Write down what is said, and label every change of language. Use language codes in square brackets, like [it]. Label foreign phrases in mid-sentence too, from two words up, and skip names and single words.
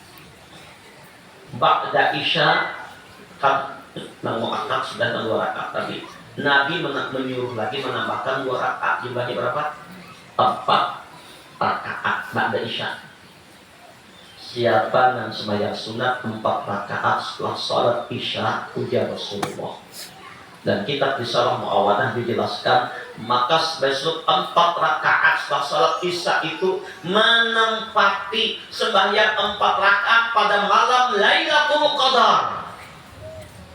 [id] Ba'da Isya kan muakkad sudah 2 rakaat tadi. Nabi menyuruh lagi menambahkan 2 rakaat. Jumlahnya berapa? 4 rakaat ba'da Isya. Siapa yang sembahyang sunat 4 rakaat setelah sholat Isya, ujar Rasulullah. Dan kitab Risalah Mu'awanah dijelaskan, maka besok 4 rakaat setelah sholat Isya itu menempati sembahyang 4 rakaat pada malam Lailatul Qadar.